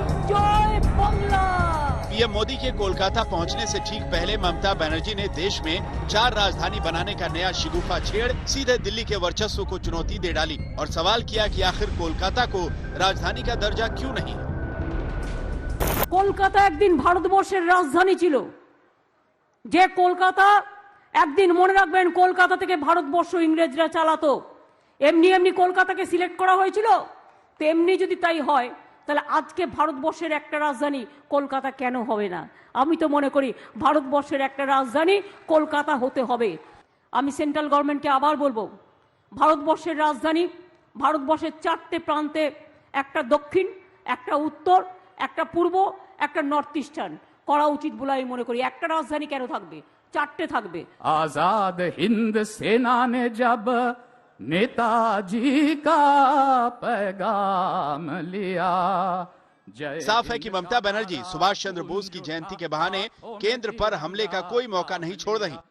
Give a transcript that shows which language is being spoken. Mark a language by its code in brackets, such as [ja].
[hi] PM Modi के कोलकाता पहुंचने से ठीक पहले ममता बनर्जी ने देश में 4 राजधानी बनाने का नया शिगुफा छेड़ सीधे दिल्ली के वर्चस्व को चुनौती दे डाली और सवाल किया कि आखिर कोलकाता को राजधानी का दर्जा क्यों नहीं। [bn] কলকাতা একদিন ভারতবর্ষের রাজধানী ছিল। যে কলকাতা একদিন মনে রাখবেন কলকাতা থেকে ভারতবর্ষ ইংরেজরা চালাতো। এমনি এমনি কলকাতাকে সিলেক্ট করা হয়েছিল। তেমনি যদি তাই হয় তাহলে আজকে ভারতবর্ষের একটা রাজধানী কলকাতা কেন হবে না? আমি তো মনে করি ভারতবর্ষের একটা রাজধানী কলকাতা হতে হবে। আমি সেন্ট্রাল গভর্নমেন্টকে আবার বলবো, ভারতবর্ষের রাজধানী ভারতবর্ষের 4টে প্রান্তে, একটা দক্ষিণ, একটা উত্তর, একটা পূর্ব, একটা নর্থ ইস্টার্ন করা উচিত বলে আমি মনে করি। একটা রাজধানী কেন থাকবে? 4টে থাকবে। [hi] आजाद हिंद सेना ने जब नेताजी का पैगाम लिया। साफ है कि ममता बनर्जी सुभाष चंद्र बोस की जयंती के बहाने केंद्र पर हमले का कोई मौका नहीं छोड़ रही।